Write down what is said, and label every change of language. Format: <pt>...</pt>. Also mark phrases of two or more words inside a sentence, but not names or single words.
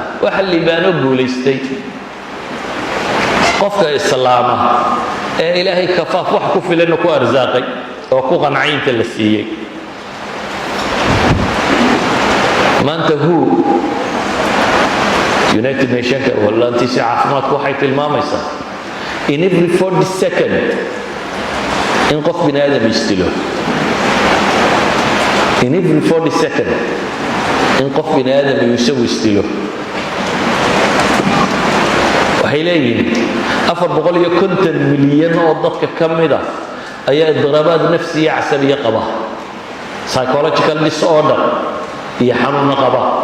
<so>waxa liibaano guulaystay qofka islaama ee ilaahay kafaaf wax ku filan ku arsaaqay oo ku qancaynta la siiyey. maanta United Nations wallantiisa caafimaadku waxay tilmaamaysaa in</so> <en>every 40 second</en> <so>in qof bini aadam istilo, in</so> <en>every 40 second</en> <so>in qof bini aadam isagu istilo. waxay leeyihiin 450 milyan oo dadka ka mid ah ayaa</so> <ar>اضطرابات نفسية عصبية</ar> <so>qaba,</so> <en>psychological disorder</en> <so>iyo xanuun qaba.</so>